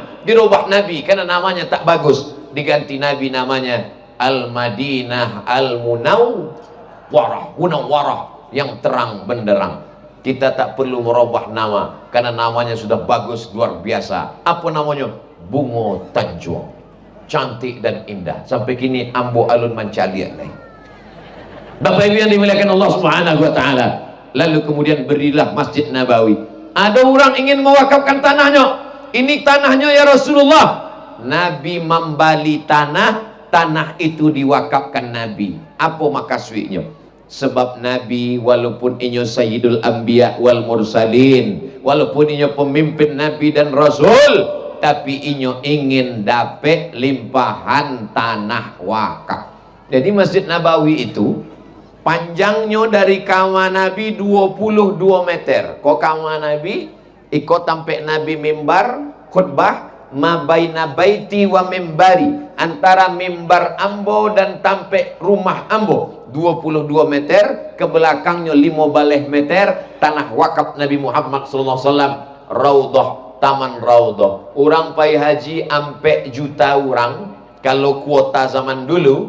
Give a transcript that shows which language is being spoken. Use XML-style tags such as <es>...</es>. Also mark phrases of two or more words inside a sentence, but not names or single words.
<id>Dirubah Nabi karena namanya tak bagus, diganti Nabi namanya Al-Madinah Al-Munawwarah, yang terang benderang. Kita tak perlu merubah nama karena namanya sudah bagus luar biasa. Apa namanya? Bungo Tanjung, cantik dan indah.</id> <min>Sampai kini ambo alun mancaliat lagi.</min> <id>Bapak Ibu yang dimuliakan</id> <ar>الله سبحانه وتعالى.</ar> <id>Lalu kemudian berilah Masjid Nabawi. Ada orang ingin mewakafkan tanahnya. Ini tanahnya ya Rasulullah. Nabi membali tanah itu diwakafkan Nabi. Apa makasudnya? Sebab Nabi walaupun inyo</id> <ar>سيد الأنبياء والمرسلين,</ar> <id>walaupun inyo pemimpin Nabi dan Rasul, tapi inyo ingin dapat limpahan tanah wakaf. Jadi Masjid Nabawi itu panjangnya dari kamar Nabi 22 meter. Kok kamar Nabi ikut sampai Nabi mimbar khutbah</id> <ar>ما بين بيتي ومنبري,</ar> <id>antara mimbar ambo dan sampai rumah ambo 22 meter, ke belakangnya 15 meter tanah wakaf Nabi Muhammad SAW. Raudhah, taman Raudhah.</id> <min>Orang pai haji ampe juta orang kalau kuota zaman dulu.</min>